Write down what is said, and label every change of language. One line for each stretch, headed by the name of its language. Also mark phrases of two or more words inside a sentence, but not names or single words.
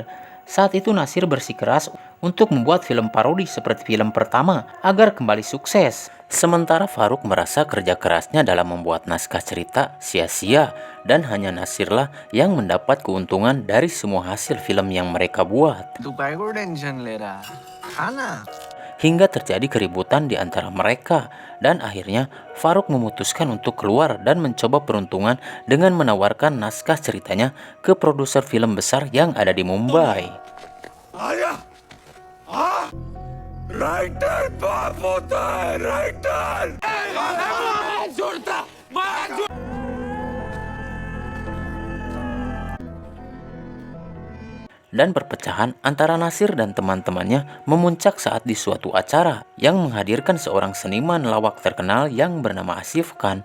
Indonesian: Saat itu Nasir bersikeras untuk membuat film parodi seperti film pertama agar kembali sukses. Sementara Faruk merasa kerja kerasnya dalam membuat naskah cerita sia-sia dan hanya Nasirlah yang mendapat keuntungan dari semua hasil film yang mereka buat.
Hindi: तू काय को टेंशन ले रहा खा ना.
Indonesian: Hingga terjadi keributan di antara mereka, dan akhirnya Faruk memutuskan untuk keluar dan mencoba peruntungan dengan menawarkan naskah ceritanya ke produser film besar yang ada di Mumbai. Dan perpecahan antara Nasir dan teman-temannya memuncak saat di suatu acara yang menghadirkan seorang seniman lawak terkenal yang bernama Asif Khan.